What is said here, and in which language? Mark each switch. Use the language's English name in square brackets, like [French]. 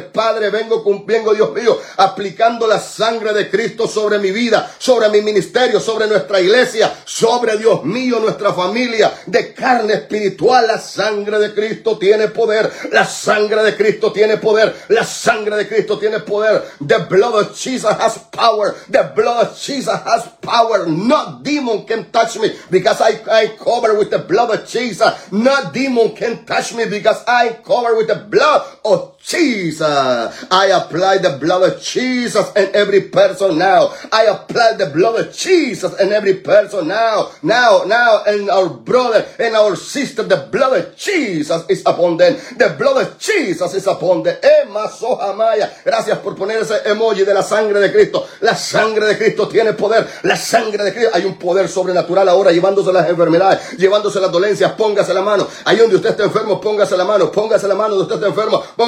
[Spanish] Padre, vengo, Dios mío, aplicando la sangre de Cristo sobre mi vida, sobre mi ministerio, sobre nuestra iglesia, sobre, Dios mío, nuestra familia de carne espiritual. La sangre de Cristo tiene poder, la sangre de Cristo tiene poder, la sangre de Cristo tiene poder. [English] The blood of Jesus has power, the blood of Jesus has power. No demon can touch me because I cover with the blood of Jesus. No demon can touch me because I cover with the blood of Jesus. I apply the blood of Jesus in every person now. I apply the blood of Jesus in every person now. Now, in our brother and our sister, the blood of Jesus is upon them. The blood of Jesus is upon them. Emma Soja Maya. [Spanish] Gracias por poner ese emoji de la sangre de Cristo. La sangre de Cristo tiene poder. La sangre de Cristo. Hay un poder sobrenatural ahora llevándose las enfermedades, llevándose las dolencias. Póngase la mano. Ahí donde usted está enfermo, póngase la mano. Póngase la mano donde usted está enfermo.